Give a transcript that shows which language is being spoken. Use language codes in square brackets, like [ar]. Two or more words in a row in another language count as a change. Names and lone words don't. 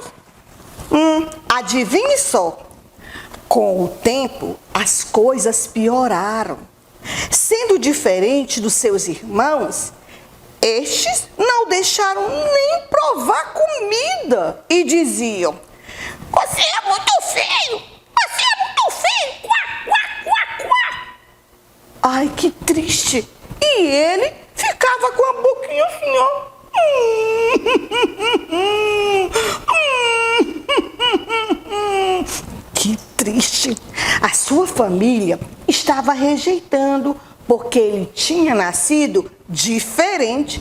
[pt] Adivinhe só, com o tempo as coisas pioraram. Sendo diferente dos seus irmãos, estes não deixaram nem provar comida e diziam: Você é muito feio! Você é muito feio! Quá, quá, quá, quá. Ai, que triste! E ele ficava com a boquinha assim, ó. Que triste! A sua família estava rejeitando porque ele tinha nascido diferente.